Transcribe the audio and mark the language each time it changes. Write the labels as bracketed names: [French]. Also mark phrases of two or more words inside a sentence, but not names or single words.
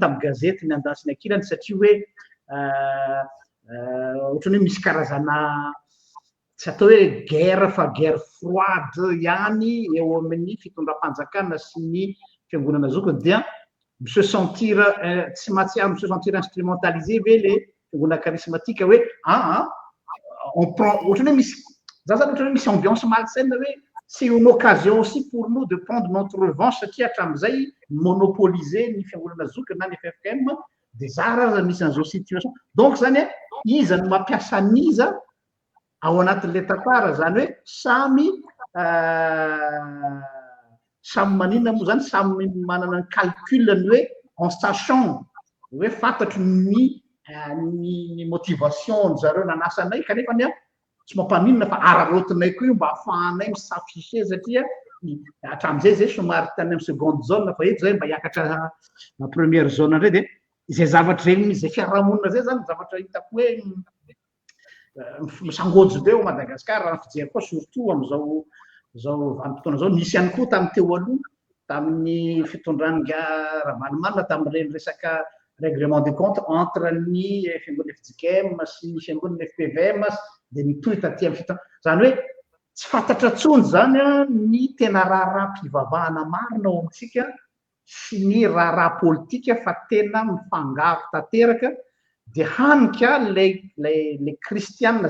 [Malagasy] tamin'ny gazety ny Andansy ny Ankirany, satria hoe ohatrany hoe misy karazana tsy atao hoe guerre fa [French] guerre froide [Malagasy] ihany eo amin'ny fitondram-panjakana sy ny fiangonana zokiny dia [French] se sentir [Malagasy] tsy mahatsiaro [French] se sentir instrumentalisé [Malagasy] ve le fiangonana charismatique hoe [French] on prend [Malagasy] ohatrany hoe misy za zany ohatrany hoe misy [French] ambiance malsaine [Malagasy] hoe [French] c'est une occasion aussi pour nous de prendre notre revanche [Malagasy] satria hatramin'izay monopoliser ny fiangonana zokiny na ny FFKM de zara misy an'izao [French] situation donc [Malagasy] zany iza no mampiasa aniza ao anatin'le tantara zany hoe samy maninona moa zany samy manana ny calculany hoe [French] en sachant [Malagasy] hoe fantatry ny motivation zareo nanasanay kanefa ny tsy mampaninona fa ararotinay koa io mba ahafahanay misaffiché satria hatramin'izay zay somary tany amin'ny [French] seconde zone [Malagasy] fa eto zay mba hiakatra na [French] première zone [Malagasy] indray de zay zavatra regny zay fiarahamonina zay zany zavatra hitako hoe misangojo be ao Madagasikara raha fijery koa surtout am'izao vanim-potoana zao nisy ihany koa tamin'ny teo aloha tamin'ny fitondrana Ravalomanana tamin'ireny resaka [French] règlement de compte entre [Malagasy] ny fiangonana FJKM sy ny fiangonana FPVM de nitohy taty amin'ny fitondrana zany hoe tsy fantatra tsony zany ny tena raharaham-pivavahana marina ao amintsika sy ny raharaha politika fa tena mifangaro tanteraka de hanika le kristianina